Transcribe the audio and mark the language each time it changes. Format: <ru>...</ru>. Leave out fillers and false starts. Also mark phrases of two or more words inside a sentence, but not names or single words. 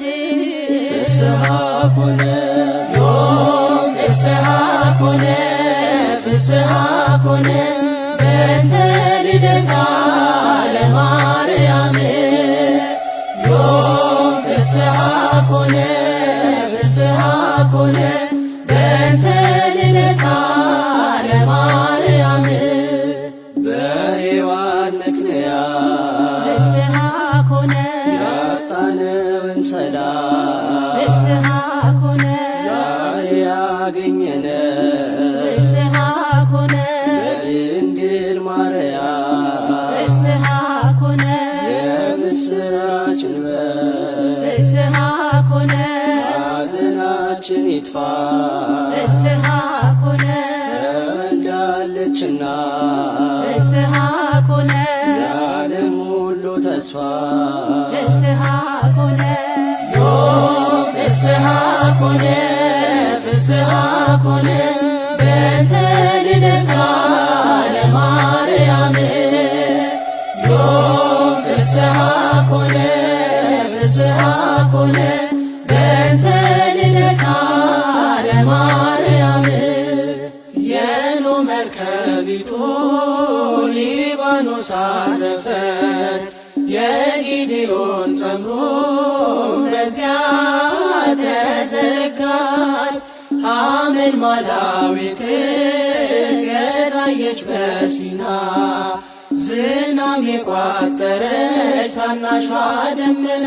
<gez>ፍስሐ ኮነ ዮም ፍስሐ ኮነ ፍስሐ ኮነ በእንተ ልደታ ለማርያም ዮም ፍስሐ ኮነ ፍስሐ ኮነ በእንተ ልደታ ለማርያም</gez> <am>በሔዋን ምክንያት</am> <gez>ፍስሐ ኮነ</gez> <am>ያጣነውን ሰላም</am> <gez>ፍስሐ ኮነ</gez> <am>ዛሬ ያገኘነው</am> <gez>ፍስሐ ኮነ</gez> <am>በድንግል ማርያም</am> <gez>ፍስሐ ኮነ</gez> <am>የምስራች እንበል</am> <gez>ፍስሐ ኮነ</gez> <am>ሐዘናችን ይጥፋ</am> <gez>ፍስሐ ኮነ</gez> <am>ተወልዳለችና</am> <gez>ፍስሐ ኮነ</gez> <am>የዓለም ሁሉ ተስፋ</am> <gez>ፍስሐ ኮነ ዮም ፍስሐ ኮነ ፍስሐ ኮነ በእንተ ልደታ ለማርያም ዮም ፍስሐ ኮነ ፍስሐ ኮነ በእንተ ልደታ</gez> <am>ለማርያም የኖኅ መርከቢቱ ሊባኖስ አረፈች የጊዴዎን ጸምሮ በዚያ ተዘረጋች ሐመልማላዊት የታየች በሲና ዝናም የቋጠረች ታናሿ ደመና</am>